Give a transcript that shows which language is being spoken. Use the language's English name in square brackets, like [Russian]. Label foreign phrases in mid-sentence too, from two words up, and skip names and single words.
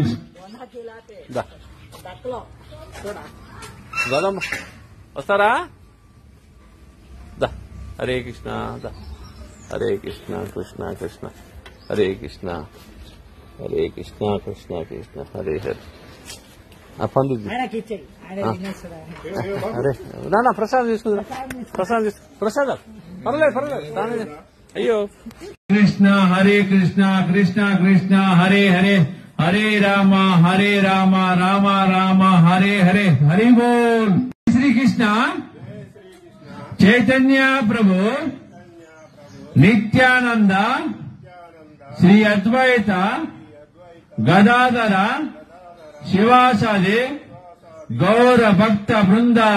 [Sanskrit] वस्तारा हरे कृष्ण कृष्ण कृष्ण हरे कृष्ण कृष्ण कृष्ण हरे हरे [Telugu] పండు అరే నా ప్రసాదం తీసుకుందా ప్రసాదం పర్లేదు అయ్యో [Sanskrit] कृष्ण कृष्ण हरे हरे हरे राम राम राम हरे हरे हरि बोल। श्री कृष्ण चैतन्य प्रभु नित्यानंद श्री अद्वैत गदाधर शिवासादि गौर भक्त वृंद